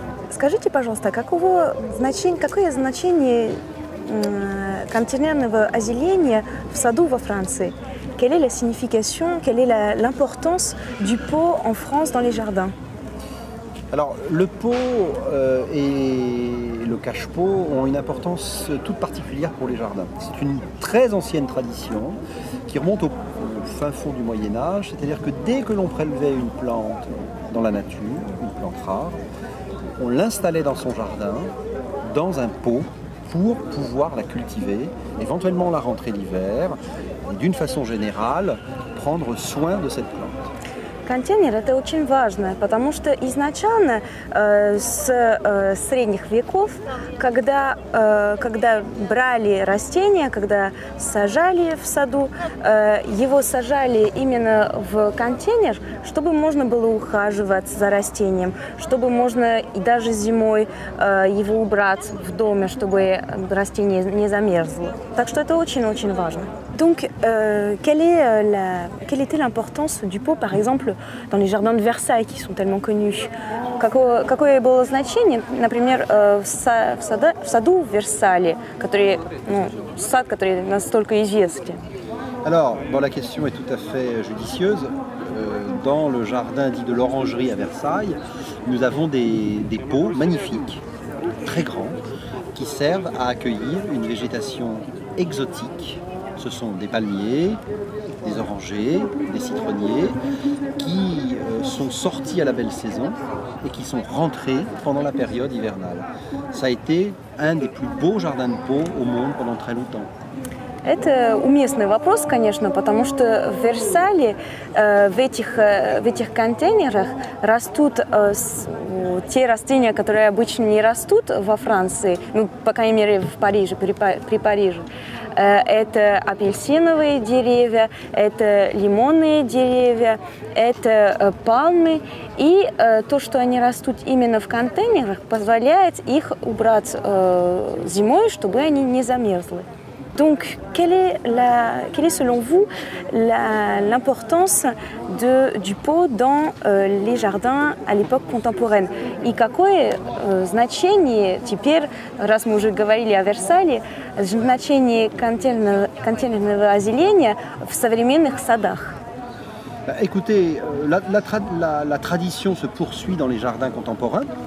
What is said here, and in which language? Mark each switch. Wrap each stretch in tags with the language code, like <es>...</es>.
<ru>Скажите, пожалуйста, какое значение контейнерного озеленения в саду во Франции?</ru> <fr>Quelle est la signification, quelle est l'importance du pot en France dans les jardins? Alors, le pot et le cache-pot ont une importance toute particulière pour les jardins. C'est une très ancienne tradition qui remonte au fin fond du Moyen-Âge, c'est-à-dire que dès que l'on prélevait une plante dans la nature, une plante rare, on l'installait dans son jardin, dans un pot, pour pouvoir la cultiver, éventuellement la rentrer l'hiver, et d'une façon générale, prendre soin de cette plante.</fr> <ru>Контейнер – это очень важно, потому что изначально с средних веков, когда брали растения, когда сажали в саду, его сажали именно в контейнер, чтобы можно было ухаживать за растением, чтобы можно и даже зимой его убрать в доме, чтобы растение не замерзло. Так что это очень-очень важно.</ru> <fr>Donc, quelle était l'importance du pot, par exemple, dans les jardins de Versailles, qui sont tellement connus?</fr> <ru>Какое было значение, например, в саду в Версале, сад, который настолько известен?</ru> <fr>Alors, la question est tout à fait judicieuse. Dans le jardin dit de l'Orangerie à Versailles, nous avons des pots magnifiques, très grands, qui servent à accueillir une végétation exotique. Ce sont des palmiers, des orangers, des citronniers qui sont sortis à la belle saison et qui sont rentrés pendant la période hivernale. Ça a été un des plus beaux jardins de pot au monde pendant très longtemps.</fr> <ru>Это уместный вопрос, конечно, потому что в Версале в этих контейнерах растут те растения, которые обычно не растут во Франции, по крайней мере в Париже, при Париже. Это апельсиновые деревья, это лимонные деревья, это пальмы. И то, что они растут именно в контейнерах, позволяет их убрать зимой, чтобы они не замерзли.</ru> <fr>Donc, quelle est selon vous l'importance du pot dans les jardins à l'époque contemporaine?</fr> <ru>И какое значение теперь, раз мы уже говорили о Версале, значение контейнерного озеленения в современных садах?</ru> <fr>Écoutez, la tradition se poursuit dans les jardins contemporains.</fr>